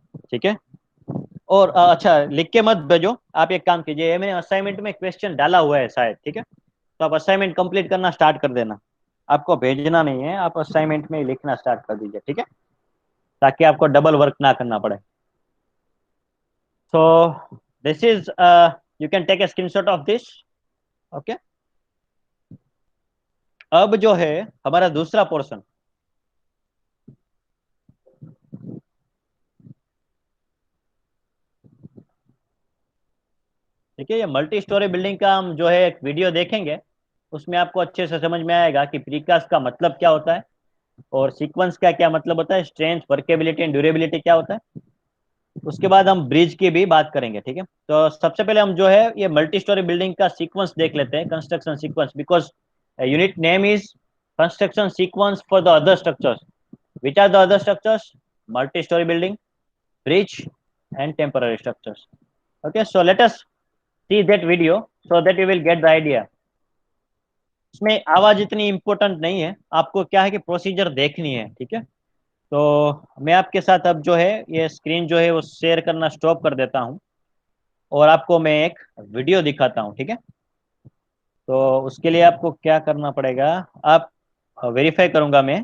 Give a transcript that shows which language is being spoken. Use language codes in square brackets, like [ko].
[hi] ठीक है, और अच्छा लिख के मत भेजो. आप एक काम कीजिए, ये मैंने असाइनमेंट में क्वेश्चन डाला हुआ है शायद. ठीक है, तो आप असाइनमेंट कंप्लीट करना स्टार्ट कर देना. आपको भेजना नहीं है, आप असाइनमेंट में ही लिखना स्टार्ट कर दीजिए. ठीक है, ताकि आपको डबल वर्क ना करना पड़े. [en] So this is you can take a screenshot of this. [hi] Okay, अब जो है हमारा दूसरा पोर्शन. ठीक है, ये मल्टी स्टोरी बिल्डिंग का हम जो है एक वीडियो देखेंगे. उसमें आपको अच्छे से समझ में आएगा कि प्रीकास्ट का मतलब क्या होता है और सीक्वेंस का क्या मतलब होता है, स्ट्रेंथ, वर्केबिलिटी एंड ड्यूरेबिलिटी क्या होता है. उसके बाद हम ब्रिज की भी बात करेंगे. ठीक है, तो सबसे पहले हम जो है ये मल्टी स्टोरी बिल्डिंग का सीक्वेंस देख लेते हैं, construction sequence, [en] Because unit name is construction sequence for the other structures. Which are the other structures? Multi storey building, bridge and temporary structures. Okay, so let us see that video so that you will get the idea. [hi] इसमें आवाज इतनी important नहीं है, आपको क्या है कि procedure देखनी है. ठीक है, तो मैं आपके साथ अब जो है ये स्क्रीन जो है वो शेयर करना स्टॉप कर देता हूँ और आपको मैं एक वीडियो दिखाता हूँ. ठीक है, तो उसके लिए आपको क्या करना पड़ेगा, आप वेरीफाई करूंगा मैं.